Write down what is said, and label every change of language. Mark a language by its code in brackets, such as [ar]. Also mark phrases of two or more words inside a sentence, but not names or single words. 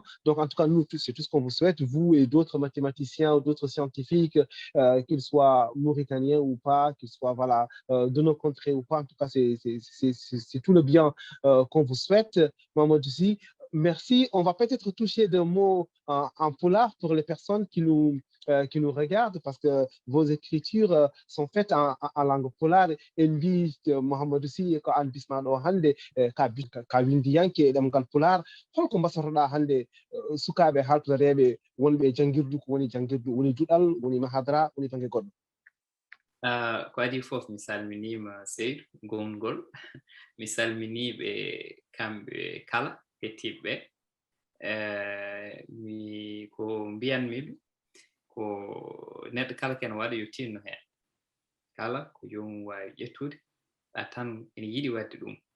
[fr] Donc, en tout cas, nous, c'est tout ce qu'on vous souhaite, vous et d'autres mathématiciens ou d'autres scientifiques, qu'ils soient mauritaniens ou pas, qu'ils soient voilà, de nos contrées ou pas. En tout cas, c'est tout le bien qu'on vous souhaite. Maman Dussi, merci. On va peut-être toucher des mots en polar pour les personnes qui nous regardent parce que vos écritures sont faites en langue polar. [ff] En mbi Mohamed Sy ko an bismaɗo hannde ka windiyanke e ɗemgal polar holko mbasatoɗa hannde sukaaɓe haltoreeɓe wonɓe janngirdu ko woni janngirdu woni duɗal woni mahadara woni bange goɗɗo ko adi fof mi salminima Seydou gongol mi salminiɓe kamɓe kala hettiɓe ko mbiyanmi ɗum ko neɗɗo kala ken waɗa yo tinno heen kala ko jomum waawi ƴettude tan ene yiɗi waɗde ɗum